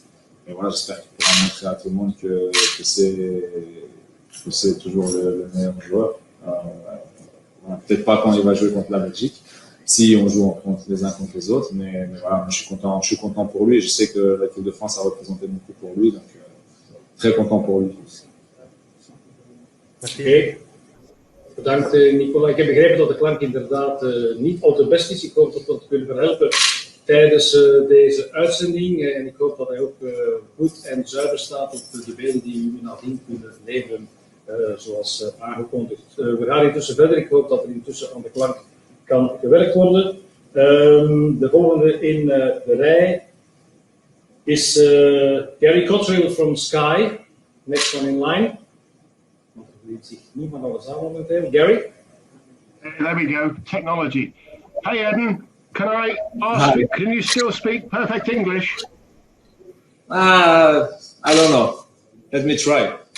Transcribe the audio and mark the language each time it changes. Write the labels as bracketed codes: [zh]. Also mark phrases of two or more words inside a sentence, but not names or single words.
[fr] Et voilà, j'espère qu'il pourra montrer à tout le monde que c'est toujours le meilleur joueur. Voilà, peut-être pas quand il va jouer contre la Belgique, si on joue les uns contre les autres, mais voilà, je suis content pour lui. Je sais que l'équipe de France a représenté beaucoup pour lui, donc très content pour lui. Merci. [nl] Bedankt Nicola. Ik heb begrepen dat de klank inderdaad niet al te best is. Ik hoop dat we het kunnen verhelpen tijdens deze uitzending. En ik hoop dat hij ook goed en zuiver staat op de beelden die jullie nadien kunnen leveren, zoals aangekondigd. We gaan intussen verder. Ik hoop dat er intussen aan de klank kan gewerkt worden. De volgende in de rij is Gary Cottrell from Sky. [en] Next one in line. Gary? There we go, technology. Hey Eden, can I ask you, can you still speak perfect English? I don't know. Let me try.